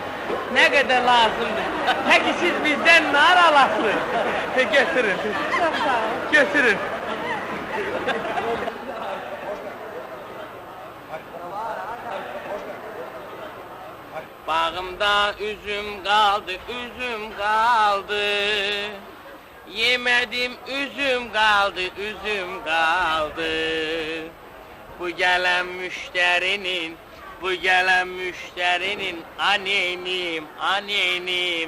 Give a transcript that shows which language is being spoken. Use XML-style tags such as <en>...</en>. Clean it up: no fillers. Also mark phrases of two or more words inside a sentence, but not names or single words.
<az>Nə qədər lazımdır? Peki siz bizdən nar alasınız? Götürün. Çox sağ ol.</az> <tr>Götürün. Bağımda üzüm kaldı, üzüm kaldı. Yemedim üzüm kaldı, üzüm kaldı. Bu gelen müşterinin annenim.</tr>